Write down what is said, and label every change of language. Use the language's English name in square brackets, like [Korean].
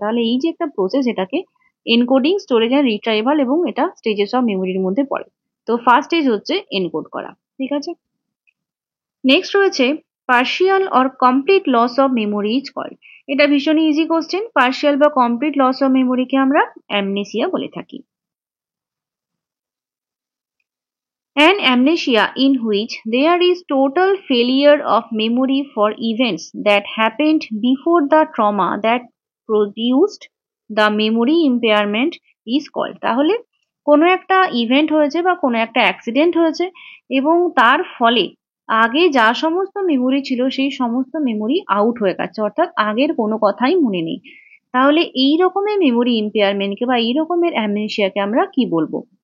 [Bangla] তাহলে এই যে একটা প্রসেস, এটাকে এনকোডিং, স্টোরেজ এন্ড রিট্রাইভাল এবং এটা স্টেজেস অফ মেমোরির মধ্যে পড়ে। তো ফার্স্ট স্টেজ হচ্ছে এনকোড করা। ঠিক আছে, নেক্সট রয়েছে [English] Partial or complete loss of memory is called. [Bangla] এটা ভীষণই ইজি কোশ্চেন। পার্শিয়াল বা কমপ্লিট লস অফ মেমোরিকে আমরা অ্যামনেসিয়া বলে থাকি। [English] An amnesia in which there is total failure of memory for events that happened before the trauma that produced the memory impairment is called। [Bangla] তাহলে কোনো একটা event হয়েছে বা কোনো একটা অ্যাক্সিডেন্ট হয়েছে এবং তার ফলে আগে যা সমস্ত মেমোরি ছিল সেই সমস্ত মেমোরি আউট হয়ে গেছে, অর্থাৎ আগের কোনো কথাই মনে নেই। তাহলে এই রকমের মেমোরি ইম্পেয়ারমেন্টকে বা এই রকমের অ্যামনেসিয়াকে আমরা কি বলবো?